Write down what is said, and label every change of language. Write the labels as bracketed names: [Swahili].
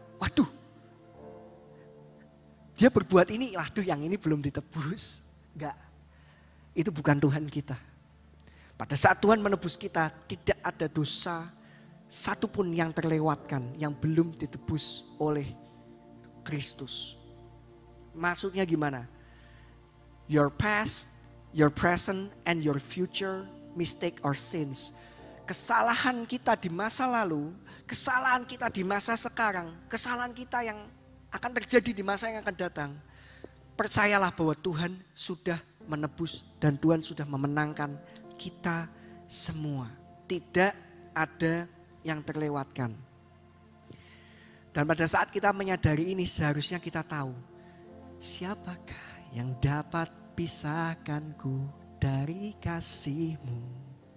[Indonesian] Waduh, Dia berbuat ini, waduh yang ini belum ditebus. Enggak, itu bukan Tuhan kita. Pada saat Tuhan menebus kita, tidak ada dosa satupun yang terlewatkan, yang belum ditebus oleh Kristus. Maksudnya gimana? [English] Your past, your present, and your future mistake or sins. [Indonesian] Kesalahan kita di masa lalu, kesalahan kita di masa sekarang, kesalahan kita yang akan terjadi di masa yang akan datang. Percayalah bahwa Tuhan sudah menebus dan Tuhan sudah memenangkan kita semua. Tidak ada yang terlewatkan. Dan pada saat kita menyadari ini seharusnya kita tahu, siapakah yang dapat pisahkanku dari kasih-Mu?